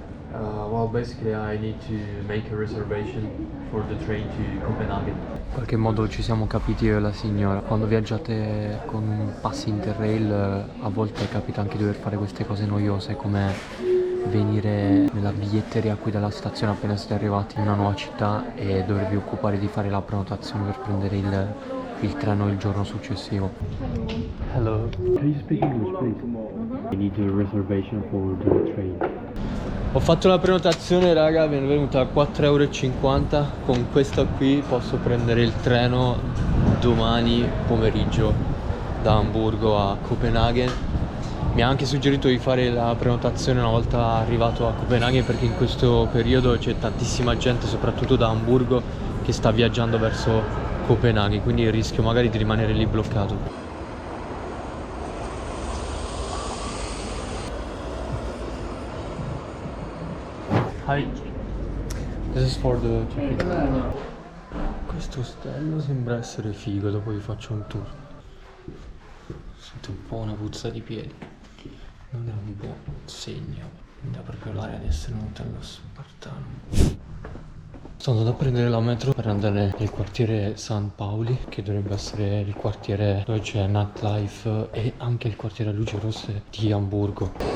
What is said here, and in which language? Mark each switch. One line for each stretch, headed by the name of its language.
English: Well, basically I need to make a reservation for the train to Copenaghen.
Italian: In qualche modo ci siamo capiti io e la signora. Quando viaggiate con un pass Interrail a volte capita anche di dover fare queste cose noiose come venire nella biglietteria qui dalla stazione appena siete arrivati in una nuova città e dovervi occupare di fare la prenotazione per prendere il treno il giorno successivo.
English: Hello. Can you speak English, please? I need a reservation for the train.
Italian: Ho fatto la prenotazione, raga, mi è venuta a 4,50 €. Con questa qui posso prendere il treno domani pomeriggio da Hamburgo a Copenaghen. Mi ha anche suggerito di fare la prenotazione una volta arrivato a Copenaghen perché in questo periodo c'è tantissima gente, soprattutto da Hamburgo, che sta viaggiando verso Copenaghen, quindi rischio magari di rimanere lì bloccato.
English: Hi, this is for the check-in.
Italian: Questo ostello sembra essere figo, dopo vi faccio un tour. Sento un po' una puzza di piedi. Non è un buon segno, dà proprio l'aria di essere un hotel spartano. Sto andando a prendere la metro per andare nel quartiere San Pauli, che dovrebbe essere il quartiere dove c'è nightlife e anche il quartiere a luci rosse di Hamburgo.